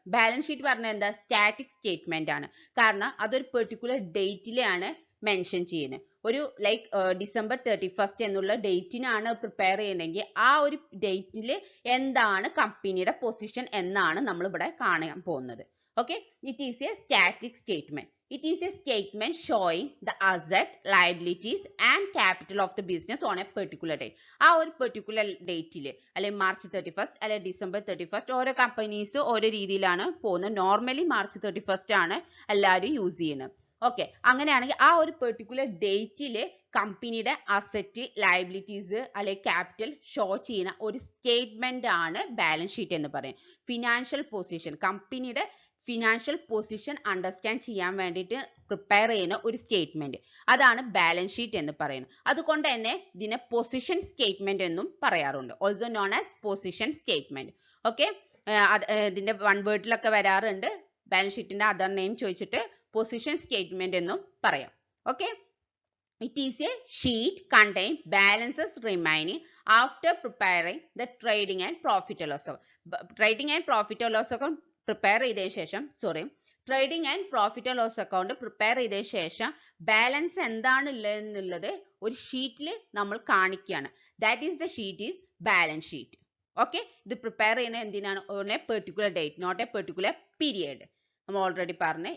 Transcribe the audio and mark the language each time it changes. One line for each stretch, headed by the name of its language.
Malayalam: Balance sheet പറഞ്ഞാൽ എന്താ, static statement ആണ്. കാരണം അതൊരു പെർട്ടിക്കുലർ ഡേറ്റിലാണ് മെൻഷൻ ചെയ്യുന്നത്. ഒരു ലൈക്ക് ഡിസംബർ 31 എന്നുള്ള ഡേറ്റിനാണ് പ്രിപ്പയർ ചെയ്യണമെങ്കിൽ ആ ഒരു ഡേറ്റിൽ എന്താണ് കമ്പനിയുടെ പൊസിഷൻ എന്നാണ് നമ്മൾ ഇവിടെ കാണാൻ പോകുന്നത്.
English: Okay, it is a static statement. It is a statement showing the asset, liabilities and capital of the business on a particular date.
Malayalam: ആ ഒരു particular dateൽ അല്ലെങ്കിൽ മാർച്ച് 31 അല്ലെങ്കിൽ ഡിസംബർ 31 ഓരോ കമ്പനീസ് ഓരോ രീതിയിലാണ് പോകുന്നത്. നോർമലി മാർച്ച് 31 ആണ് എല്ലാവരും യൂസ് ചെയ്യുന്നത്. ഓക്കെ, അങ്ങനെയാണെങ്കിൽ ആ ഒരു പെർട്ടിക്കുലർ ഡേറ്റിൽ കമ്പനിയുടെ അസറ്റ്, ലയബിലിറ്റീസ് അല്ലെങ്കിൽ ക്യാപിറ്റൽ ഷോ ചെയ്യുന്ന ഒരു സ്റ്റേറ്റ്മെന്റ് ആണ് ബാലൻസ് ഷീറ്റ് എന്ന് പറയുന്നത്. ഫിനാൻഷ്യൽ പൊസിഷൻ, കമ്പനിയുടെ ഫിനാൻഷ്യൽ പൊസിഷൻ അണ്ടർസ്റ്റാൻഡ് ചെയ്യാൻ വേണ്ടിയിട്ട് പ്രിപ്പയർ ചെയ്യുന്ന ഒരു സ്റ്റേറ്റ്മെന്റ്, അതാണ് ബാലൻസ് ഷീറ്റ് എന്ന് പറയുന്നത്. അതുകൊണ്ട് തന്നെ ഇതിനെ പൊസിഷൻ സ്റ്റേറ്റ്മെന്റ് എന്നും പറയാറുണ്ട്, also known as position statement. Okay, ഇതിന്റെ വൺ വേർഡിലൊക്കെ വരാറുണ്ട്. ബാലൻസ് ഷീറ്റിന്റെ അതർ നെയിം ചോദിച്ചിട്ട് പൊസിഷൻ സ്റ്റേറ്റ്മെന്റ് എന്നും പറയാം.
English: Okay, it is a sheet contain balances remaining after preparing the trading and profit and loss account.
Malayalam: Trading and profit and loss account prepare ചെയ്തതിനു ശേഷം trading and profit and loss account prepare ചെയ്തതിനു ശേഷം balance എന്താണ് ഉള്ളതെന്നുള്ളത് ഒരു ഷീറ്റിൽ നമ്മൾ കാണിക്കുകയാണ്.
English: That is the sheet is balance sheet. Okay, ഇത് prepare ചെയ്യുന്നത് എന്തിനാണ്, on a particular date, not a particular period. നമ്മൾ already പറഞ്ഞു.